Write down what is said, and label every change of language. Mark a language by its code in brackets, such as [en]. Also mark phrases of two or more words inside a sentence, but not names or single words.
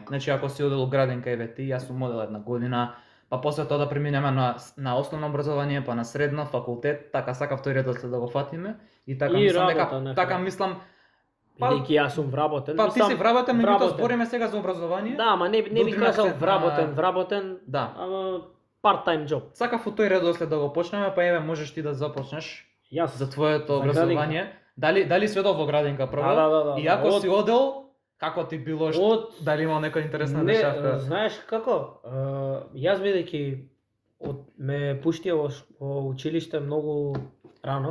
[mk] Значи ако си одел у градинка еве ти, јас сум одел една година, па после тоа да преминеме на основно образование, па на средно, факултет, така сакав тој редослед да го фатиме и така И мислам работа, дека нека. така мислам Бидејќи јас сум вработен. па ти мислам, си вработен, меѓутоа вработен. збориме сега за образование. Да, ама не би Будиме кажал акцент на- вработен, Да. ама [en] part-time job. [mk] Сакав у тој редослед да го почнеме, па еве можеш ти да започнеш Јас за твоето За образование. Дали си одел во градинка прво? Да. И ако Од- си одел, како ти било што? од Дали имал некоја интересна не, дешавка? знаеш како? Јас бидејќи ме пуштија во училиште многу рано.